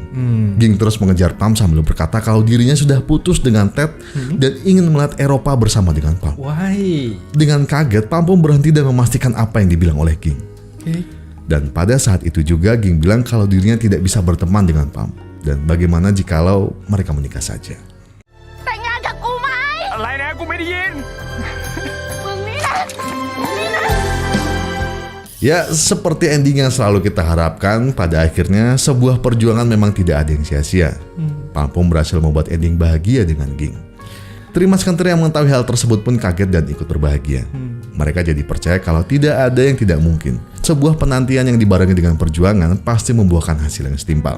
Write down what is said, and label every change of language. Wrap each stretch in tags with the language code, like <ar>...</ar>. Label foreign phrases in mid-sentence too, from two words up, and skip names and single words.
<id>Ging terus mengejar Palm sambil berkata kalau dirinya sudah putus dengan Ted dan ingin melihat Eropa bersama dengan Palm.</id> <en>Why?</en> <id>Dengan kaget, Palm pun berhenti dan memastikan apa yang dibilang oleh Ging. Dan pada saat itu juga Ging bilang kalau dirinya tidak bisa berteman dengan Palm. Dan bagaimana jikalau mereka menikah saja.</id> <th>แต่งงานกับกูไหม อะไรนะกูไม่ได้ยิน มึงนี่นะนี่นะ</th> <id>Ya, seperti ending yang selalu kita harapkan, pada akhirnya sebuah perjuangan memang tidak ada yang sia-sia. Palm pun berhasil membuat ending bahagia dengan Ging. Trimas Kentir yang mengetahui hal tersebut pun kaget dan ikut berbahagia. Mereka jadi percaya kalau tidak ada yang tidak mungkin. sebuah penantian yang dibarengi dengan perjuangan pasti membuahkan hasil yang setimpal.</id>